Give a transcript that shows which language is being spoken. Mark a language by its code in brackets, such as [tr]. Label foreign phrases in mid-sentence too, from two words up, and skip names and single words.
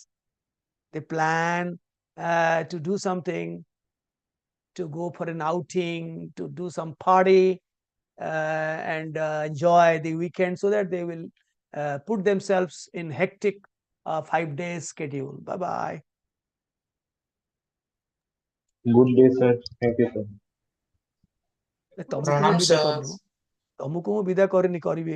[en] They plan to do something, to go for an outing, to do some party, and enjoy the weekend so that they will put themselves in hectic 5 days schedule. Bye bye. Good day, sir. Thank you, sir. [or] ତମକୁ ମୁଁ Pranam, ବିଦା sir. କରିନି, ତମକୁ ମୁଁ ବିଦା କରିନି, କରିବି।